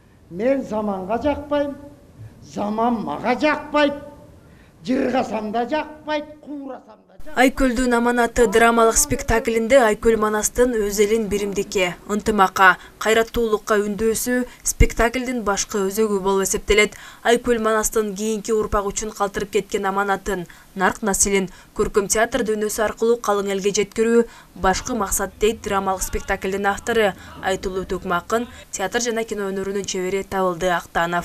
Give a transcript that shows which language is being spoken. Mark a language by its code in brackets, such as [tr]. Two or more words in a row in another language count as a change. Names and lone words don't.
[kk] Мен заманға жақпайм, заман маға жақпайды. Жырғасам да жақпайды, қуырасам да жақпайды. [ky] Айкөлдүн аманаты драмалык спектаклінде Айкөл Манастын өз элин биримдикке, ынтымакка, кайраттуулукка үндөөсү спектаклдин башкы өзөгү болуп эсептелет. Айкөл Манастын кийинки урпак үчүн калтырып кеткен аманатын, нарк насилин көркөм театр дүйнөсү аркылуу калың элге жеткирүү башкы максат дейт драмалык спектаклдин автору Айтулуу Төкмакын, театр жана кино өнөрүнүн чебери Табылды Актанов.